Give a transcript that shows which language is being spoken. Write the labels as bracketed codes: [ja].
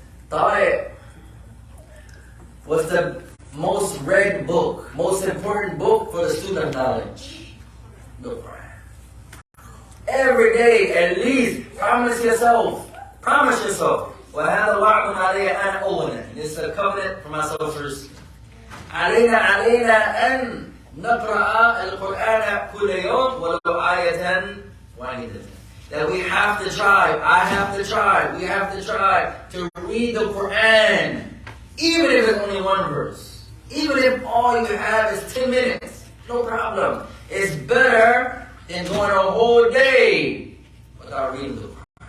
[en] Tariq, what's the most read book, most important book for the student of knowledge? The Quran. Every day, at least, promise yourself. [ar] وَهَذَا وَعْدٌ عَلَيَّ أَنْ أُوَّلًا. [en] This is a covenant for myself first. [ar] علينا أن نقرأ القرآن كل يوم ولو آية واحدة. [en] That we have to try, we have to try to read the Quran, even if it's only one verse. Even if all you have is 10 minutes, no problem. It's better than going a whole day without reading the Quran.